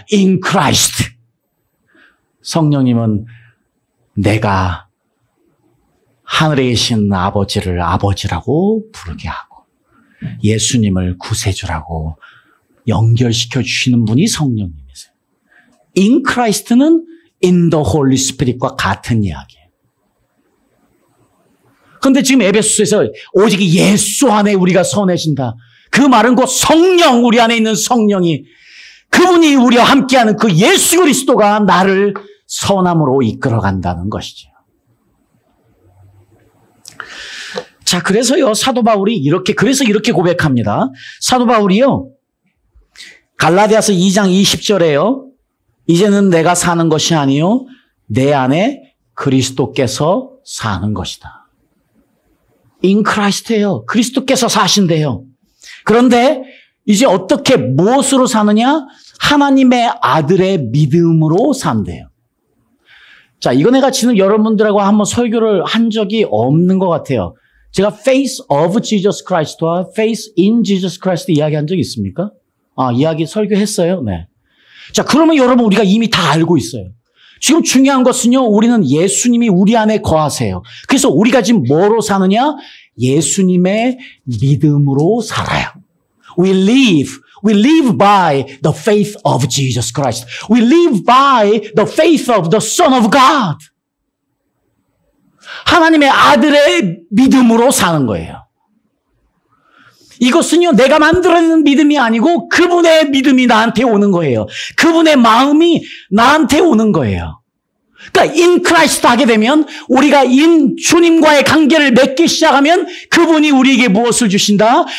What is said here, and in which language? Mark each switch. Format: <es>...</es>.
<en>In Christ.</en> <ko>성령님은 내가 하늘에 계신 아버지를 아버지라고 부르게 하고 예수님을 구세주라고 연결시켜 주시는 분이 성령님이세요. In Christ는</ko> <en>in the Holy Spirit</en> <ko>과 같은 이야기예요. 그런데 지금 에베소서에서 오직 예수 안에 우리가 선해진다. 그 말은 곧 성령, 우리 안에 있는 성령이, 그분이 우리와 함께하는 그 예수 그리스도가 나를 선함으로 이끌어간다는 것이죠. 자, 그래서요, 사도 바울이 이렇게 고백합니다. 사도 바울이요, 갈라디아서 2장 20절에요, 이제는 내가 사는 것이 아니요 내 안에 그리스도께서 사는 것이다. In Christ예요. 그리스도께서 사신대요. 그런데 이제 어떻게 무엇으로 사느냐? 하나님의 아들의 믿음으로 산대요. 자, 이거 내가 지금 여러분들하고 한번 설교를 한 적이 없는 것 같아요. 제가</ko> <en>Faith of Jesus Christ</en> <ko>와</ko> <en>Faith in Jesus Christ</en> <ko>이야기한 적 있습니까? 이야기 설교했어요. 네. 자, 그러면 여러분 우리가 이미 다 알고 있어요. 지금 중요한 것은요, 우리는 예수님이 우리 안에 거하세요. 그래서 우리가 지금 뭐로 사느냐? 예수님의 믿음으로 살아요.</ko> <en>We live by the faith of Jesus Christ. We live by the faith of the Son of God.</en> <ko>하나님의 아들의 믿음으로 사는 거예요. 이것은요, 내가 만들어내는 믿음이 아니고 그분의 믿음이 나한테 오는 거예요. 그분의 마음이 나한테 오는 거예요. 그러니까 in Christ 하게 되면 우리가 in 주님과의 관계를 맺기 시작하면 그분이 우리에게 무엇을 주신다?</ko>